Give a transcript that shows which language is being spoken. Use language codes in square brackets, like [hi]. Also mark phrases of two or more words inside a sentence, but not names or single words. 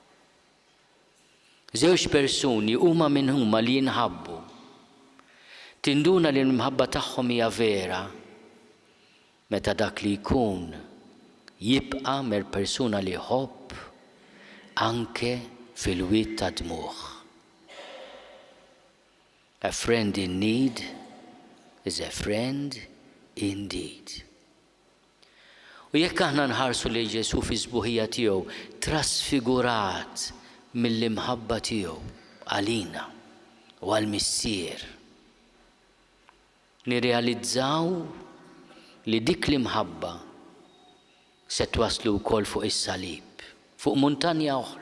[mt] Żewġ persuni huma minn huma li jinħabbu. Tinduna li l-imħabba tagħhom hija vera meta dak li jkun jibqa' mer persuna li jħobb anke fil-wied ta' dmuħ. [en] A friend in need is a friend indeed. [mt] U jekk aħna nħarsu li Ġesu fi sbuħija tiegħu trasfigurat mill-imħabba tiegħu għalina u għall-missier, nirrealizzaw li dik l-imħabba se twaslu wkoll fuq is-salib, fuq muntanja oħra.